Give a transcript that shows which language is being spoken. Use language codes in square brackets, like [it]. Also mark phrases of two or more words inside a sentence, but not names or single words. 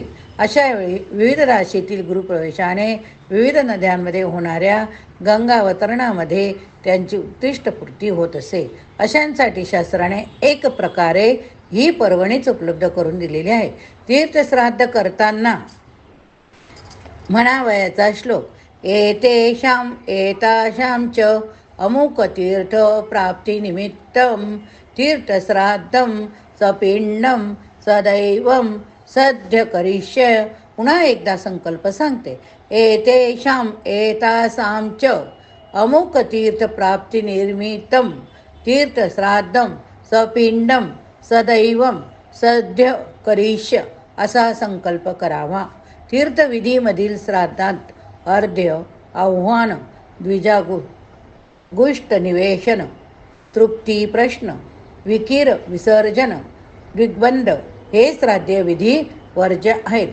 [mr] अशा वेळी विविध राशीतील गुरुप्रवेशाने विविध नद्यांमध्ये होणाऱ्या गंगावतरणामध्ये त्यांची उत्कृष्ट पूर्ती होत असे. अशांसाठी शास्त्राने एक प्रकारे ही पर्वणीच उपलब्ध करून दिलेली आहे. तीर्थश्राद्ध करताना म्हणावयाचा श्लोक [sa] एतेषां एतासां च अमुक तीर्थ प्राप्ती निमित्तम तीर्थश्राद्धं सपिंडं सदैवं सद्य करिष्य. [mr] पुन्हा एकदा संकल्प सांगते. [sa] एतेषां एतासां च अमुक तीर्थ प्राप्ती निमित्तम तीर्थश्राद्धं सपिंडं सदैवं सद्य करिष्य [mr] असा संकल्प करावा. तीर्थविधीमधील श्राद्धात अर्ध्य, आव्हान, द्विजागुष्ट निवेशन, तृप्ती प्रश्न, विकीर विसर्जन, दिग्बंध हे श्राद्ध विधी वर्ज्य आहेत.